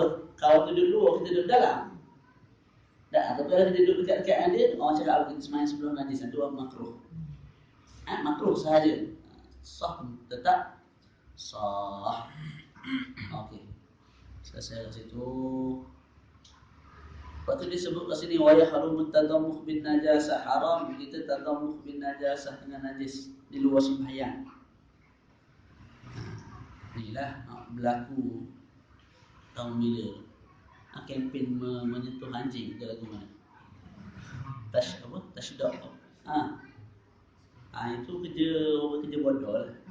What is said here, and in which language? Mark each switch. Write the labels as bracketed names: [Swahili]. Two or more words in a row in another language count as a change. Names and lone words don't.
[Malay] Kalau tu duduk luar, kita duduk dalam. Tak, tapi kalau kita duduk dekat-dekat dengan dia, orang cakap apa? Kita sembahyang sebelum najis. Itu orang makruh. Makruh sahaja. Sah tetap sah. Okey. Selesai kat situ. Lepas tu disebut kat sini [Arabic] ويحرم تضمخ بنجاسة, [Malay] haram kita [Arabic] تضمخ بنجاسة [Malay] dengan najis di luar sembahyang. Inilah berlaku tahun bila kempen menyentuh anjing ke lagu mana? Tashdaq. Itu kerja bodoh lah.